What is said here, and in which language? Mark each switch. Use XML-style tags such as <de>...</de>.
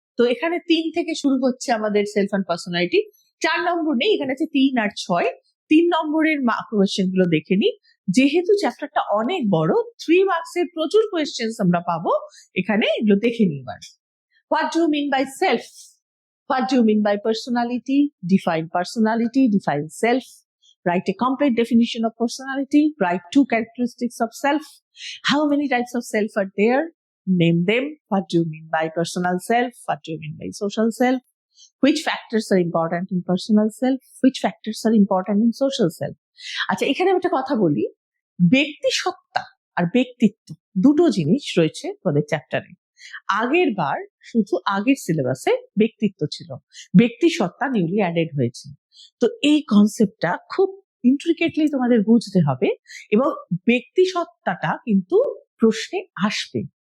<bn>তো এখানে 3 থেকে শুরু হচ্ছে আমাদের সেলফ অ্যান্ড পার্সোনালিটি, 4 নম্বর নেই, এখানে আছে 3 আর 6। 3 নম্বরের কোয়েশ্চেন গুলো দেখে নি। যেহেতু চ্যাপ্টারটা অনেক বড়, 3 মার্কসের প্রচুর কোয়েশ্চেন আমরা পাবো এখানে, এগুলো দেখে নি এবার।</bn> <en>What do you mean by self? What do you mean by personality? Define personality, define self, write a complete definition of personality, write 2 characteristics of self. How many types of self are there? Name them. What do you mean by personal self? What do you mean by social self? Which factors are important in personal self? Which factors are important in social self?</en> <bn>আচ্ছা, এখানে একটা কথা বলি, ব্যক্তি সত্তা আর ব্যক্তিত্ব 2টো জিনিস রয়েছে আমাদের চ্যাপ্টারে। আগের বার শুধু আগের সিলেবাসে ব্যক্তিত্ব ছিল, ব্যক্তি সত্তা নিউলি অ্যাডেড হয়েছে। তো এই কনসেপ্টটা খুব ইন্ট্রিকেটলি তোমাদের বুঝতে হবে, এবং ব্যক্তি সত্তাটা কিন্তু প্রশ্নে আসবে।</bn>